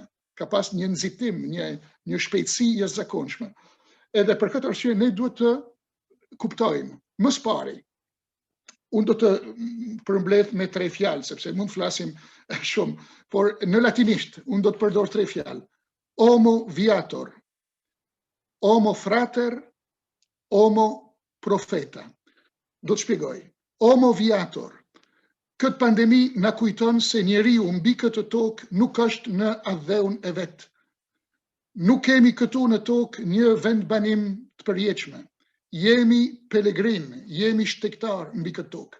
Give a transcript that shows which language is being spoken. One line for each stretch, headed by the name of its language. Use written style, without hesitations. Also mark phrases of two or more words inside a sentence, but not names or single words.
Albanian: Ka pas një nxitim, një shpejtësi jashtëzakonshme. Edhe për këtë arsye ne duhet të kuptojmë, më së pari, unë do të përmbledh me 3 fjalë, sepse mund të flasim shumë, por në latinisht unë do të përdor 3 fjalë.
Latin: Homo viator, homo frater, homo profeta.
Albanian: Do të shpjegoj.
Latin: Homo viator.
Albanian: Këtë pandemi na kujton se njeriu mbi këtë tokë nuk është në adheun e vet. Nuk kemi këtu në tokë një vendbanim të përjetshme. Jemi pelegrin, jemi shtektar mbi këtë tokë.